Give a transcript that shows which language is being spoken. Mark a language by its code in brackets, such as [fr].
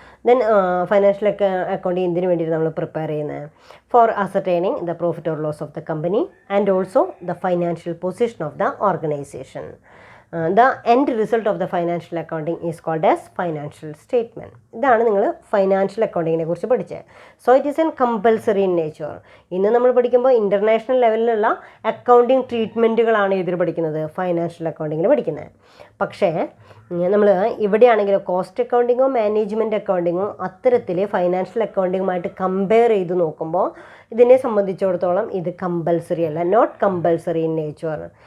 [ml] Then financial accounting എന്തിനു വേണ്ടിയിട്ട് നമ്മൾ പ്രിപ്പയർ ചെയ്യുന്നത്? [en] For ascertaining the profit or loss of the company and also the financial position of the organization. The end result of the financial accounting is called as financial statement. [ml] ഇതാണ് നിങ്ങൾ financial അക്കൗണ്ടിങ്ങിനെ കുറിച്ച് പഠിച്ചത്. [en] So it is an compulsory in nature. [ml] ഇന്ന് നമ്മൾ പഠിക്കുമ്പോൾ international ലെവലിലുള്ള accounting ട്രീറ്റ്മെൻറ്റുകളാണ് ഇതിൽ പഠിക്കുന്നത്, ഫൈനാൻഷ്യൽ അക്കൗണ്ടിങ്ങിൽ പഠിക്കുന്നത്. പക്ഷേ നമ്മൾ ഇവിടെയാണെങ്കിലും കോസ്റ്റ് അക്കൗണ്ടിങ്ങോ മാനേജ്മെൻറ്റ് അക്കൗണ്ടിങ്ങോ അത്തരത്തിൽ ഫൈനാൻഷ്യൽ അക്കൗണ്ടിങ്ങുമായിട്ട് കമ്പയർ ചെയ്ത് നോക്കുമ്പോൾ ഇതിനെ സംബന്ധിച്ചിടത്തോളം ഇത് കമ്പൽസറി അല്ല, [en] Not compulsory in nature.